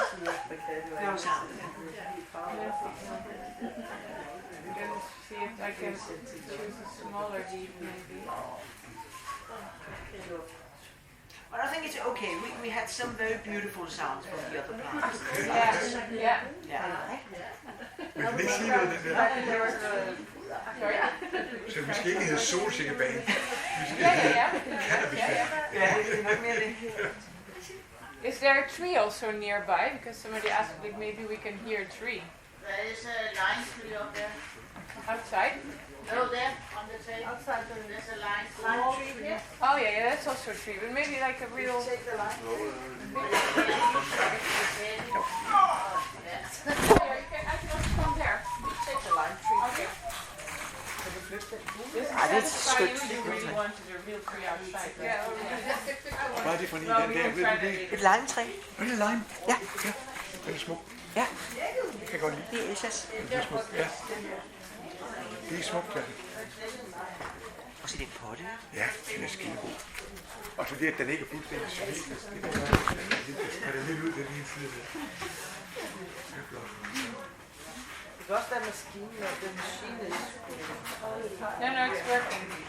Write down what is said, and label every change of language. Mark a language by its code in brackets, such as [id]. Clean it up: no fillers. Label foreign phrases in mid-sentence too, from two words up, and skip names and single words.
[en] No sound. I'm going to see if I can choose a smaller leaf maybe. But I think it's okay. We had some very beautiful sounds from the other plants. Yeah. [da] Vi kan ikke sige noget af det der. [en] Sorry? [da] Så vi skal ikke hedde solsikkebane. Vi skal hedde cannabisbane. [en] Is there a tree also nearby? Because somebody asked, like, maybe we can hear a tree. There is a lime tree up there. Outside? No, there, on the table. Outside there's a lime tree here. Oh yeah, that's also a tree, but maybe like a real... Take the lime tree. I can also come there. Take the lime tree. Okay. That's good. Really wanted a real tree outside. Yeah. [da] Hvad er det for en den der? Et limetræ. Er det lime? Ja. Den er smuk. Ja. Det kan jeg godt lide. Det er Elsas. Det er smukt, ja. Det er smukt, ja. Og så den potte. Ja, den er skidegod. Og så det, at den ikke er fuldstændig smidt. Det er lidt ud, den ene side der. Det er flot. Det kan også være maskinen, og den maskine er [en] No, it's working.